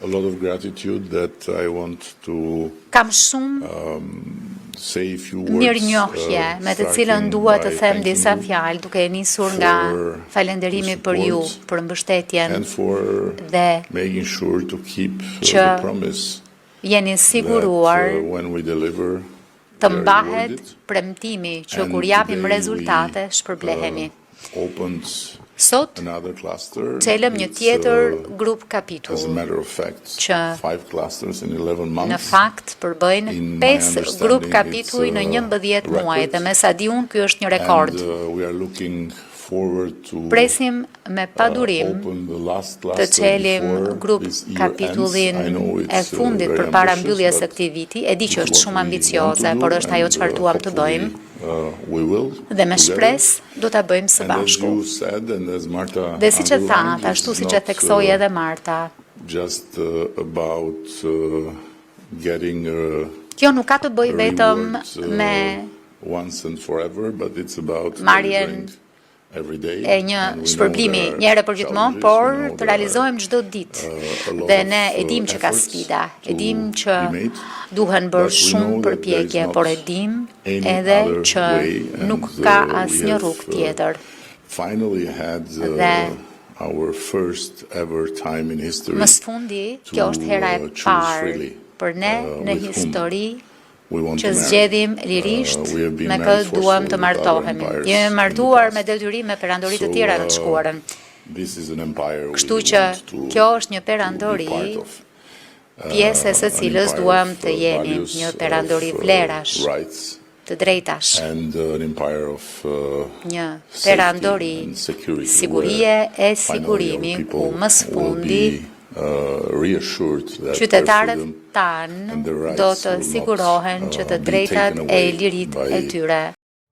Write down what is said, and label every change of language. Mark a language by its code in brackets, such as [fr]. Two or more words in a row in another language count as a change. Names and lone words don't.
[en] a lot of gratitude that I want to [sq] Kam shumë [en] say a few words, [sq] mirënjohje me të cilën dua të [en] starting them by [sq] disa [en] thanking you [sq] fjalë duke e nisur nga [en] for [sq] falënderimi [en] the [sq] për ju, [en] support [sq] për mbështetjen [en] and for [sq] dhe [en] making sure to keep [sq] që [en] the promise [sq] jeni [en] that [sq] siguruar [en] when we deliver, [sq] të [en] we are [sq] mbahet [en] rewarded. [sq] premtimi që [en] And [sq] kur japim [en] today [sq] rezultate [en] we, [sq] shpërblehemi. [en] Opened [sq] Sot [en] another cluster. [sq] çelëm një [en] It's, [sq] tjetër grup [en] as a [sq] kapitull [en] matter of fact, [sq] që [en] 5 clusters in 11 [sq] në [en] months. [sq] fakt përbëjnë [en] In my [sq] 5 grup [en] understanding, [sq] kapituj në [en] it's a [sq] 11 muaj [en] record. [sq] dhe me sa di unë ky është një rekord. [en] And we are looking forward to [sq] Presim me padurim [en] open the last [sq] të [en] cluster [sq] çelim [en] before [sq] grup [en] this year [sq] kapitullin [en] ends. I know [sq] e [en] it's [sq] fundit [en] very [sq] përpara [en] ambitious, [sq] mbylljes së [en] but [sq] këtij viti. E di që [en] it's [sq] është [en] what [sq] shumë [en] we want [sq] ambicioze, [en] to do, [sq] por është ajo [en] and, [sq] çfarë duam të bëjmë [en] we will [sq] dhe me [en] together. [sq] shpresë do ta bëjmë së [en] And as [sq] bashku. [en] you said, and as Marta [sq] Dhe siç e tha, [en] underlined, [sq] ashtu [en] it's [sq] siç e [en] not, [sq] theksoi edhe Marta, [en] just about getting [sq] kjo nuk ka të bëjë vetëm [en] reward, [sq] me [en] once and forever, but it's about [sq] marrjen [en] delivering every day. [sq] e një [en] And we know [sq] shpërblimi [en] there are [sq] një herë për gjithmonë, [en] challenges, [sq] por [en] we know [sq] të [en] there [sq] realizojmë çdo ditë. [en] a lot [sq] Dhe [en] of, [sq] ne e dim që ka [en] efforts [sq] sfida, e [en] to [sq] dim që [en] be made, [sq] duhen [en] but [sq] bërë [en] we [sq] shumë [en] know that there is [sq] përpjekje, [en] not [sq] por e dim [en] any [sq] edhe [en] other [sq] që [en] way, and, [sq] nuk ka [en] we [sq] asnjë [en] have, [sq] rrugë tjetër. [en] Finally had [sq] Dhe [en] our first ever time in history [sq] më sfundi, kjo është hera e [en] choose [sq] parë [en] freely, [sq] për ne në [en] with whom [sq] histori [en] we want [sq] që [en] to marry. [sq] zgjedhim lirisht [en] We have been [sq] me [en] married [sq] kë duam të [en] forcefully with other [sq] martohemi. [en] empires [sq] Jemi [en] in the [sq] martuar me [en] past. [sq] detyrim me perandori të [en] So, [sq] tjera në të shkuarën. [en] This is an empire we [sq] Kështu që [en] want to [sq] kjo është një [en] be [sq] perandori, [en] part of. [sq] pjesë e së [en] An [sq] cilës [en] empire [sq] duam [en] of, [sq] të jemi, [en] values, [sq] një perandori [en] of, [sq] vlerash, [en] rights, [sq] të drejtash, [en] and an empire of [sq] një [en] safety [sq] perandori [en] and security, [sq] sigurie e [en] where [sq] sigurimi [en] finally our [sq] ku [en] people [sq] më sfundi [en] will be, reassured that their [sq] qytetarët [en] freedom [sq] tanë [en] and their rights [sq] do të [en] will not, [sq] sigurohen që të [en] be [sq] drejtat [en] taken [sq] e [en] away [sq] lirit [en] by [sq] e tyre